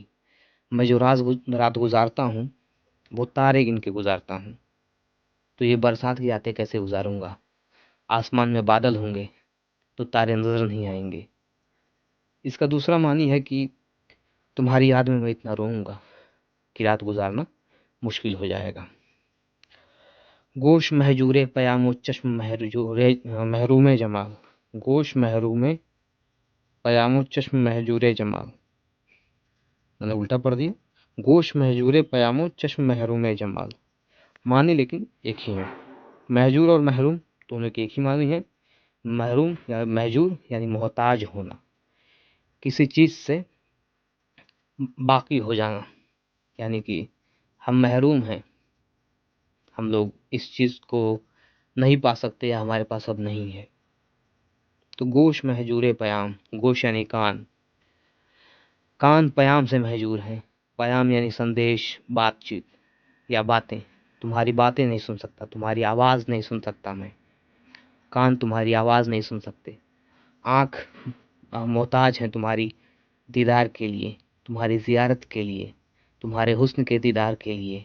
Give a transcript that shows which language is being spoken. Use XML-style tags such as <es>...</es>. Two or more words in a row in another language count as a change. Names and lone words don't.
<ur>میں جو رات گزارتا ہوں وہ تارے گن کے گزارتا ہوں، تو یہ برسات کی راتیں کیسے گزاروں گا؟ آسمان میں بادل ہوں گے تو تارے نظر نہیں آئیں گے۔ اس کا دوسرا معنی ہے کہ تمہاری یاد میں اتنا روؤں گا کہ رات گزارنا مشکل ہو جائے گا۔ گوش مہجورے پیام و چشم محروم جمال، گوش محروم پیام و چشم محجور جمال، میں نے الٹا پڑھ دیا، گوش محجور پیام و چشم محروم جمال، معنی لیکن ایک ہی ہے۔ محجور اور محروم دونوں کے ایک ہی معنی ہے۔ محروم یا محجور یعنی محتاج ہونا، کسی چیز سے باقی ہو جانا، یعنی کہ ہم محروم ہیں، ہم لوگ اس چیز کو نہیں پا سکتے یا ہمارے پاس اب نہیں ہے۔ تو گوش محجور پیام، گوش یعنی کان، کان پیام سے محجور ہیں۔ پیام یعنی سندیش، بات چیت یا باتیں، تمہاری باتیں نہیں سن سکتا، تمہاری آواز نہیں سن سکتا میں، کان تمہاری آواز نہیں سن سکتے، آنکھ محتاج ہیں تمہاری دیدار کے لیے، تمہاری زیارت کے لیے، تمہارے حسن کے دیدار کے لیے۔</ur>